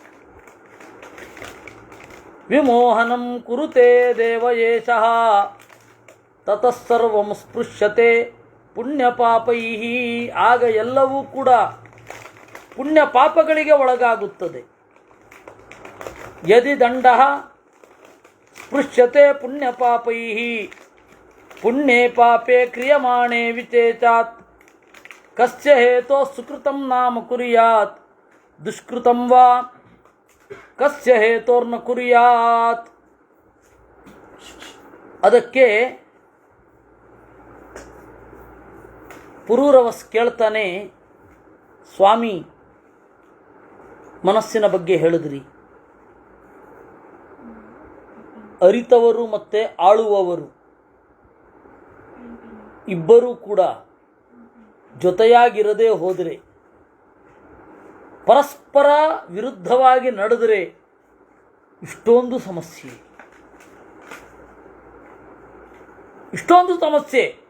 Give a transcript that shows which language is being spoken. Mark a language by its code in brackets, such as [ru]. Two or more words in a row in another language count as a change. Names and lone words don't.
[sa] ವಿಮೋಹನಂ ಕುರುತೆ ದೇವ ಏಷಃ ತತಃಸರ್ವಂ ಸ್ಪೃಶ್ಯತೆ ಪುಣ್ಯ ಪಾಪೈಃ. [kn] ಆಗ ಎಲ್ಲವೂ ಕೂಡ ಪುಣ್ಯ ಪಾಪಗಳಿಗೆ ಒಳಗಾಗುತ್ತದೆ. [sa] ಯದಿ ದಂಡಃ ಸ್ಪೃಶ್ಯತೆ ಪುಣ್ಯ ಪಾಪೈಃ ಪುಣ್ಯೇ ಪಾಪೇ ಕ್ರಿಯಮಾಣೇ ವಿಚೇತಾತ್ ಕಸ್ಯ ಹೇತೋ ಸುಕೃತಂ ನಾಮ ಕುರ್ಯಾತ್ ದುಷ್ಕೃತಂ ವಾ ಕಸ್ಯ ಹೇತೋರ್ನ ಕುರ್ಯಾತ್. [kn] ಅದಕ್ಕೆ ಪುರೂರವಸ್ ಕೇಳ್ತಾನೆ, ಸ್ವಾಮಿ ಮನಸ್ಸಿನ ಬಗ್ಗೆ ಹೇಳಿದ್ರಿ, ಅರಿತವರು ಮತ್ತು ಆಳುವವರು ಇಬ್ಬರೂ ಕೂಡ ಜೊತೆಯಾಗಿರದೇ ಹೋದರೆ, ಪರಸ್ಪರ ವಿರುದ್ಧವಾಗಿ ನಡೆದರೆ ಇಷ್ಟೊಂದು ಸಮಸ್ಯೆ, ಇಷ್ಟೊಂದು ಸಮಸ್ಯೆ.